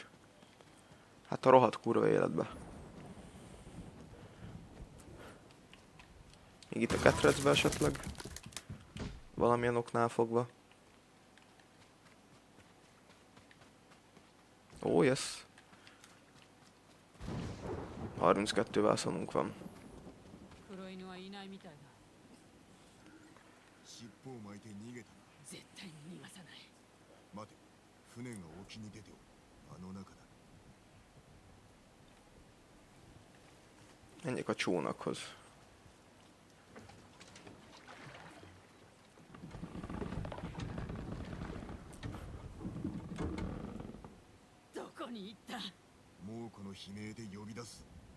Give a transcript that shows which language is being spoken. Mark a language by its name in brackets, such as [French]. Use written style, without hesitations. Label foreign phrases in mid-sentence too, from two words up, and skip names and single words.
[Hungarian] Hát a rohadt kurva életbe. Még itt a ketrecbe esetleg. Valamilyen oknál fogva. Ó, yes. 32 vászonunk van. [Japanese] 黒犬はいないみたいだ。尻尾を巻いて逃げたな。絶対に逃がさない。待て。船が沖に出ておる。あの中だ。 [Hungarian] Menjek a csónakhoz. [Japanese] どこに行った？もうこの悲鳴で呼び出す。